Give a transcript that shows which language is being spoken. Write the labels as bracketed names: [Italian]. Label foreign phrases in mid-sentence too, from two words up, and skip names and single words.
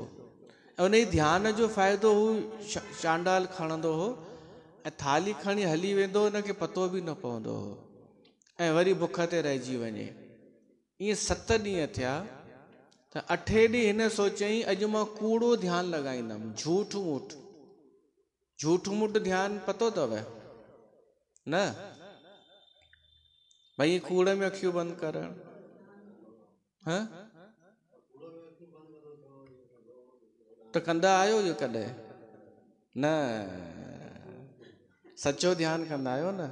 [Sindhi] ऐं उन ध्यान जो फ़ाइदो हू चांडाल खणंदो हो ऐं थाली खणी हली वेंदो, हुनखे पतो बि न पवंदो हो ऐं वरी बुख ते रहिजी वञे। ईअं 7 ॾींहं थिया त 8 ॾींहुं हिन सोचईं अॼु मां कूड़ो ध्यानु लॻाईंदमि, झूठ मूठ ध्यानु पतो अथव न, भई कूड़ में अखियूं बंदि करण। हाँ त कंदा आहियो इहो कॾहिं न, सचो ध्यानु कंदा आहियो न।